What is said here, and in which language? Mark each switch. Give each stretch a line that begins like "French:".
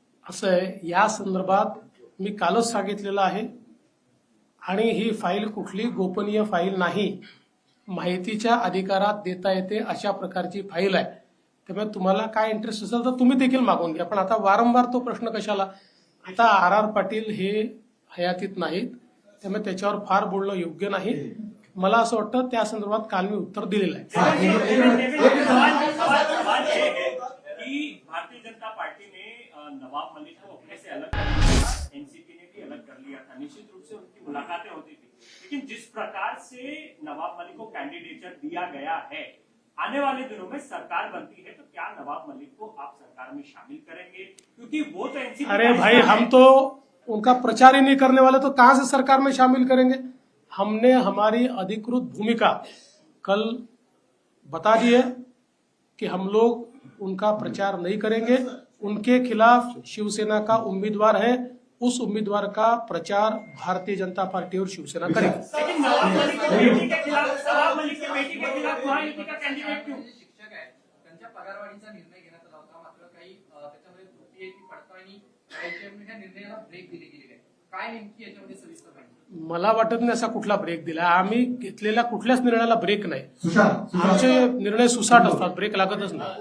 Marathi: असं आहे, या संदर्भात मी कालच सांगितलेलं आहे आणि ही फाईल कुठली गोपनीय फाईल नाही, माहितीच्या अधिकारात देता येते अशा प्रकारची फाईल आहे। त्यामुळे तुम्हाला काय इंटरेस्ट असेल तर तुम्ही देखील मागून घ्या, पण आता वारंवार तो प्रश्न कशाला। आता आर पाटील हे हयातीत नाहीत, त्यामुळे त्याच्यावर फार बोलणं योग्य नाही। मला असं वाटतं त्या संदर्भात काल मी उत्तर दिलेलं आहे।
Hindi: कि भारतीय जनता पार्टी ने नवाब मलिक को अपने से अलग कर लिया, एनसीपी ने भी अलग कर लिया था। निश्चित रूप से उनकी मुलाकातें होती थी, लेकिन जिस प्रकार से नवाब मलिक को कैंडिडेचर दिया गया है, आने वाले दिनों में सरकार बनती है तो क्या नवाब मलिक को आप सरकार में शामिल करेंगे? क्योंकि वो तो एनसीपी। अरे भाई, हम तो उनका प्रचार ही नहीं करने वाले, तो कहां से सरकार में शामिल करेंगे। हमने हमारी अधिकृत भूमिका कल बता दी है कि हम लोग उनका प्रचार नहीं करेंगे। उनके खिलाफ शिवसेना का उम्मीदवार है, उस उम्मीदवार का प्रचार भारतीय जनता पार्टी और शिवसेना करेगी। लेकिन नवाब मलिक की बेटी के खिलाफ, नवाब मलिक की बेटी के खिलाफ महायुति का कैंडिडेट क्यों?
Marathi: शिक्षक आहे, त्यांच्या पगारवाढीचा निर्णय घेण्यात आला होता, मात्र काही त्याच्यामध्ये त्रुटी आहे, ती पडताळणी करायची म्हणून ह्या निर्णयाला ब्रेक दिली गेली आहे। काय नेमकी याच्यामध्ये सविस्तर माहिती? मला वाटत नाही असा कुठला ब्रेक दिला। आम्ही घेतलेल्या कुठल्याच निर्णयाला ब्रेक नाही। सुशांत आमचे निर्णय सुसाट असतात, ब्रेक लागतच नाही।